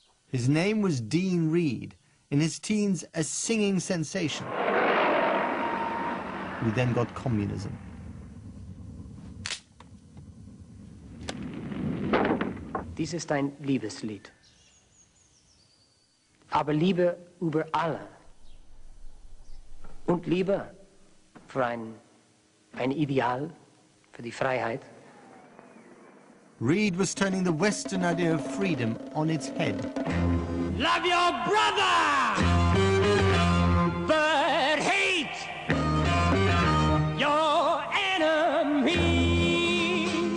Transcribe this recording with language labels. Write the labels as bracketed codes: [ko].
[en] His name was Dean Reed, in his teens a singing sensation, who then got communism. [de] Dies ist ein Liebeslied. aber Liebe über alle. Und Liebe für ein Ideal, für die Freiheit. [en] Reed was turning the Western idea of freedom on its head. Love your brother, but hate your enemy.